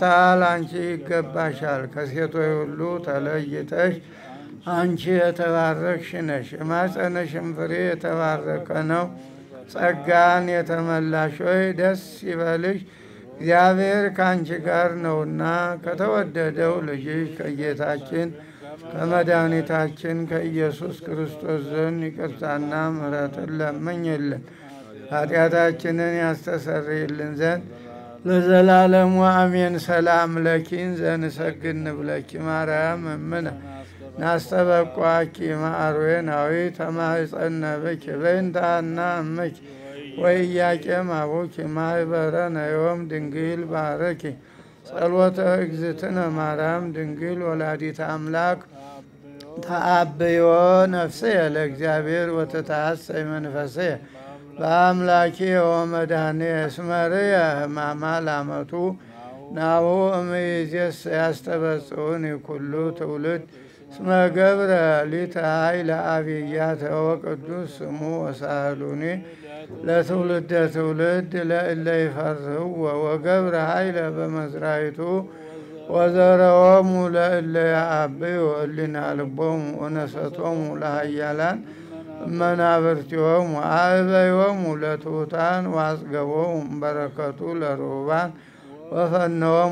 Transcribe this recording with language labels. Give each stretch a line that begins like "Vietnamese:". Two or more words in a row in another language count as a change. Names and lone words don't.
Amharic: ላንቺ ይገባሻል። ከሴቶች ሁሉ ተለይተሽ አንቺ የተባረክሽ ነሽ፣ የማኅፀንሽም ፍሬ የተባረከ ነው። ጸጋን የተመላሽ ሆይ ደስ ይበልሽ፣ እግዚአብሔር ከአንቺ ጋር ነውና ከተወደደው ልጅሽ ከጌታችን ከመድኃኒታችን ከኢየሱስ ክርስቶስ ዘንድ ይቅርታና ምሕረትን ለምኝልን ኃጢአታችንን ያስተሰርይልን ዘንድ ለዘላለሙ አሜን።
Geez: ሰላም ለኪን ዘንሰግድ ንብለኪ ማርያም እምነ ናስተበቋኪ ማርዌናዊ ተማህፀነ ብኪ በእንታና እምኪ ወኢያቄም አቡኪ ማህበረነ ዮም ድንግል ባረኪ ጸሎተ እግዝእትነ ማርያም ድንግል ወላዲተ አምላክ ተአብዮ ነፍስየ ለእግዚአብሔር ወተታሰይ መንፈስየ በአምላኬ ወመድኃኒየ እስመርየ ሕማማ ላመቱ ናሁ እምይእዜሰ ያስተበጽኡኒ ኩሉ ትውልድ እስመ ገብረ ሊተ ኃይለ አብያተ ወቅዱስ ስሙ ወሳህሉኒ ለትውልደ ትውልድ ለእለ ይፈርህዎ ወገብረ ኃይለ በመዝራይቱ ወዘረዎሙ ለእለ ያአብዩ እሊና ልቦሙ ወነሰቶሙ ለኃያላን እመናብርቲሆሙ አዕበዮሙ ለትሑታን ወአጽገቦሙ በረከቱ ለርሁባን ወፈነዎሙ